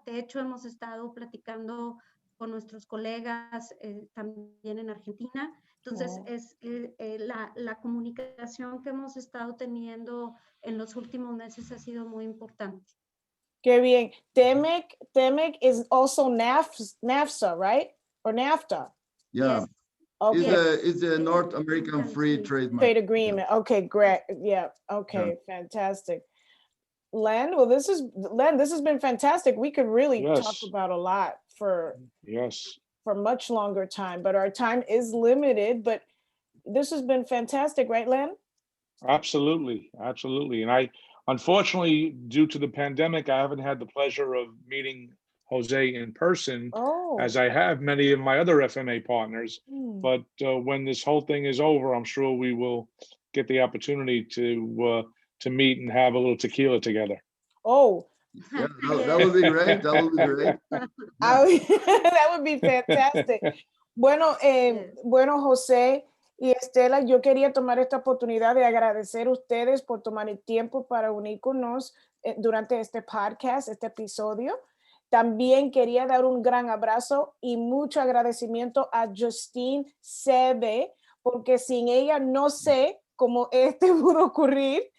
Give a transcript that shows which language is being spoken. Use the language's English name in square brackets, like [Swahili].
[Spanish] De hecho, hemos estado platicando con nuestros colegas también en Argentina. Entonces, la comunicación que hemos estado teniendo en los últimos meses ha sido muy importante. Qué bien. [English] TEMEC is also NAFTA, right? Or NAFTA? Yeah. Yes. Okay. It's a North American Free Trade Agreement. Okay, great. Yeah. Okay, fantastic. Len, well, this has been fantastic. We could really talk about a lot for much longer time, but our time is limited. But this has been fantastic, right, Len? Absolutely. And I, unfortunately, due to the pandemic, I haven't had the pleasure of meeting Jose in person, as I have many of my other FMA partners. But when this whole thing is over, I'm sure we will get the opportunity to meet and have a little tequila together. Oh, yeah, that would be great. That would be great. That would be fantastic. [Spanish] Bueno, José y Estela, yo quería tomar esta oportunidad de agradecer a ustedes por tomar el tiempo para unir con nosotros durante este podcast, este episodio. También quería dar un gran abrazo y mucho agradecimiento a Justine Sebe, porque sin ella no sé cómo pudo ocurrir.